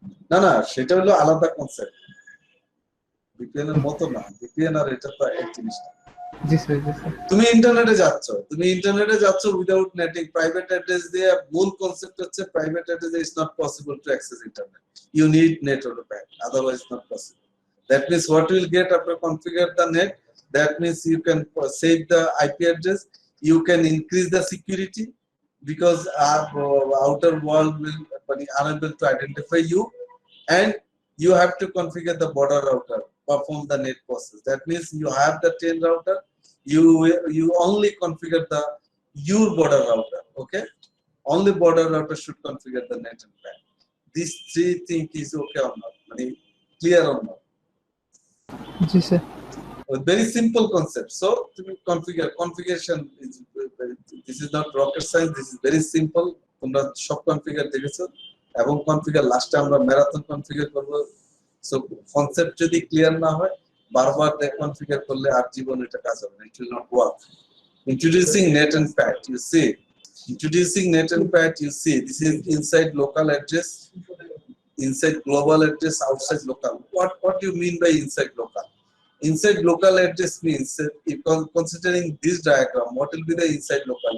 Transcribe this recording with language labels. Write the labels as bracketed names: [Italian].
[Bangla] না না, সেটা হলো আলাদা কনসেপ্ট, ভিপিএন এর মতো না। ভিপিএন আর এটা তো এক জিনিস না। জি স্যার, জি স্যার। তুমি ইন্টারনেটে যাচ্ছ [English] without netting, [Bangla] প্রাইভেট অ্যাড্রেস দিয়ে। মূল কনসেপ্ট হচ্ছে [English] Private address is not possible to access internet, you need net or pack, otherwise not possible. That means what you will get after configure the net, that means you can save the IP address, you can increase the security because outer world will be unable to identify you, and you have to configure the border router, perform the net process. That means you have the 10 router, you only configure the your border router. Okay, only border router should configure the net and PAN. These three things is okay or not? Clear or not? [Bangla] G sir. [English] Very simple concept. So to configuration is this is not rocket science, this is very simple. [Bangla] তোমরা সব configure দেখেছো এবং configure লাস্টে আমরা marathon configure করব। So concept যদি clear না হয় বারবার কনফিগার করলে আর জীবন এটা কাজ হবে না, [English] it will not work. Introducing net and pat, you see, introducing net and pat, you see, this is inside local address, inside global address, outside local. What do you mean by inside local? Inside local address means if considering this diagram, what will be the inside local?